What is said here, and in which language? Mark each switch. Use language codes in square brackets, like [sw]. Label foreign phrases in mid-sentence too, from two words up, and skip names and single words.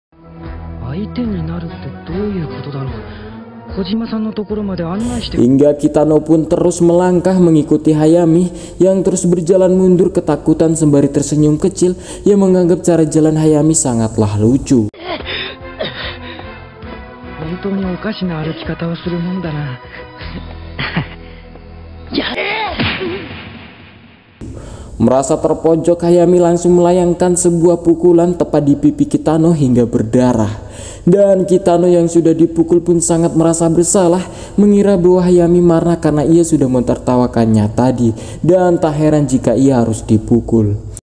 [id] Hingga Kitano pun terus melangkah mengikuti Hayami yang terus berjalan mundur ketakutan sembari tersenyum kecil yang menganggap cara jalan Hayami sangatlah lucu. [ja] 当におかしな歩き方をするもんだな。 [id] Merasa terpojok, Hayami langsung melayangkan sebuah pukulan tepat di pipi Kitano hingga berdarah. Dan Kitano yang sudah dipukul pun sangat merasa bersalah, mengira bahwa Hayami marah karena ia sudah mentertawakannya tadi, dan tak heran jika ia harus dipukul.